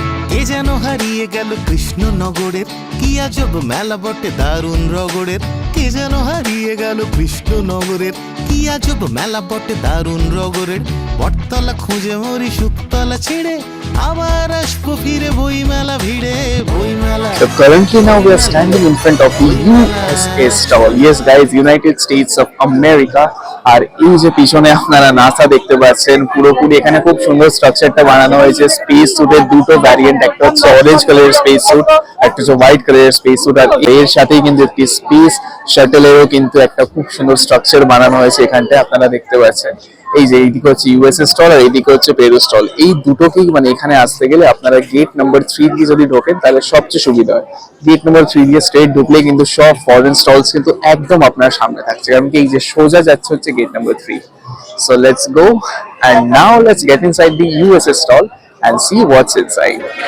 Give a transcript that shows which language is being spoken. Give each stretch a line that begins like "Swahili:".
Bangla: কে যেন হারিয়ে গেল কৃষ্ণনগরের, কি আজব মেলা বটে দারুণ রগড়ের। কে যেন হারিয়ে গেল কৃষ্ণনগরের, কি আজব মেলা বটে দারুণ রগড়ের। বটতলা খুঁজে মরি শুকতলা ছেড়ে, আবার আসবো ফিরে বই মেলা ভিড়ে। বই মেলা।
English: So currently now we are standing in front of the USA stall. Yes guys, United States of America.
Bangla: আর এই যে পিছনে আপনারা নাসা দেখতে পাচ্ছেন, পুরোপুরি এখানে খুব সুন্দর স্ট্রাকচারটা বানানো হয়েছে। স্পেস স্যুটের দুটো ভ্যারিয়েন্ট, একটা হচ্ছে অরেঞ্জ কালারের স্পেস স্যুট, একটা হচ্ছে হোয়াইট কালারের স্পেস স্যুট, আর এর সাথেই কিন্তু একটি স্পেস শাটলেরও কিন্তু একটা খুব সুন্দর স্ট্রাকচার বানানো হয়েছে এখানটায় আপনারা দেখতে পাচ্ছেন। এই যে এইদিকে হচ্ছে ইউএসএ স্টল আর এইদিকে হচ্ছে পেরু স্টল। এই দুটোকেই মানে এখানে আসতে গেলে আপনারা গেট নাম্বার 3 দিয়ে যদি ঢোকেন তাহলে সবচেয়ে সুবিধা হয়। গেট নাম্বার 3 দিয়ে স্ট্রেট ঢুকলে কিন্তু সব ফরেন স্টলস কিন্তু একদম আপনার সামনে থাকছে, কারণ কি এই যে সোজা যাচ্ছে হচ্ছে gate number 3।
English: So let's go and now let's get inside the USA stall and see what's inside.